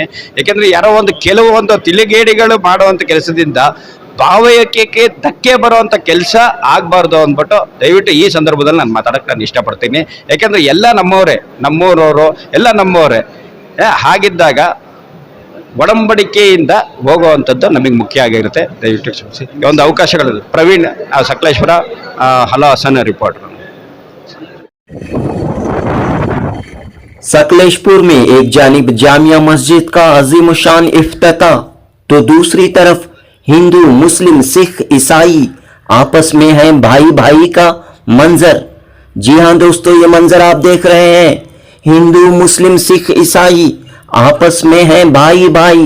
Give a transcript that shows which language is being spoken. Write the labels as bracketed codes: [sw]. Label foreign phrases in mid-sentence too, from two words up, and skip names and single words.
[kn] ಯಾಕೆಂದರೆ ಯಾರೋ ಒಂದು ಕೆಲವೊಂದು ತಿಳಿಗೇಡಿಗಳು ಮಾಡುವಂಥ ಕೆಲಸದಿಂದ ಭಾವೈಕ್ಯಕ್ಕೆ ಧಕ್ಕೆ ಬರುವಂಥ ಕೆಲಸ ಆಗಬಾರ್ದು ಅಂದ್ಬಿಟ್ಟು ದಯವಿಟ್ಟು ಈ ಸಂದರ್ಭದಲ್ಲಿ ನಾನು ಮಾತಾಡೋಕ್ಕೆ ನಾನು ಇಷ್ಟಪಡ್ತೀನಿ. ಯಾಕೆಂದರೆ ಎಲ್ಲ ನಮ್ಮೂರವರು ಎಲ್ಲ ನಮ್ಮವರೇ. ಹಾಗಿದ್ದಾಗ ಒಡಂಬಡಿಕೆಯಿಂದ ಹೋಗುವಂಥದ್ದು ನಮಗೆ ಮುಖ್ಯ ಆಗಿರುತ್ತೆ. ದಯವಿಟ್ಟು ಕ್ಷಮಿಸಿ. ಒಂದು ಅವಕಾಶಗಳಿದೆ. ಪ್ರವೀಣ್, ಸಕಲೇಶ್ಪುರ, ಹಲೋ ಹಸನ್ ರಿಪೋರ್ಟರ್. [ur] سکلیش پور میں ایک جانب جامع مسجد کا عظیم شان افتتاح تو دوسری طرف ہندو مسلم سکھ عیسائی آپس میں ہے بھائی بھائی کا منظر. جی ہاں دوستوں، یہ منظر آپ دیکھ رہے ہیں، ہندو مسلم سکھ عیسائی آپس میں ہے بھائی بھائی.